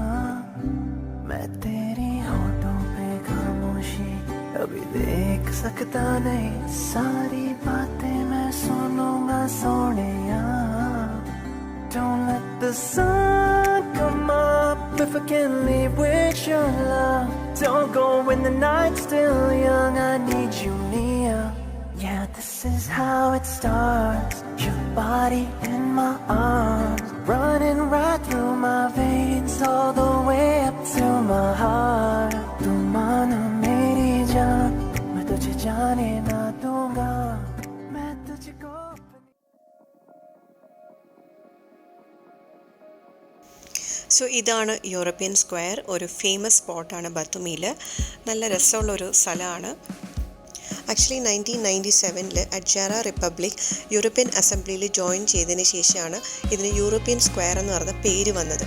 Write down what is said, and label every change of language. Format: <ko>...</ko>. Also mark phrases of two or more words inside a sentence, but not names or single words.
<hi>मैं तेरी होठों पे खामोशी कभी देख सकता नहीं, सारी बातें मैं सुनूंगा सोनिया।</hi> <en>Don't let the sun come up if I can leave with your love. Don't go when the night's still young, I need you near. Yeah, this is how it starts. Your body in my arms, running right through my veins, all the way up to my heart.</en> <hi>तू माना मेरी जान, मैं तुझे जाने ना दूंगा, मैं तुझको.</hi> <ml>സോ ഇതാണ് യൂറോപ്യൻ സ്ക്വയർ. ഒരു</ml> <en>famous spot</en> <ml>ബത്തുമിയിൽ. നല്ല രസമുള്ളൊരു സ്ഥലമാണ്. ആക്ച്വലി 1997 അഡ്ജാറ റിപ്പബ്ലിക് യൂറോപ്യൻ അസംബ്ലിയിൽ ജോയിൻ ചെയ്തതിന് ശേഷമാണ് ഇതിന് യൂറോപ്യൻ സ്ക്വയർ എന്ന് പറഞ്ഞ പേര് വന്നത്.</ml>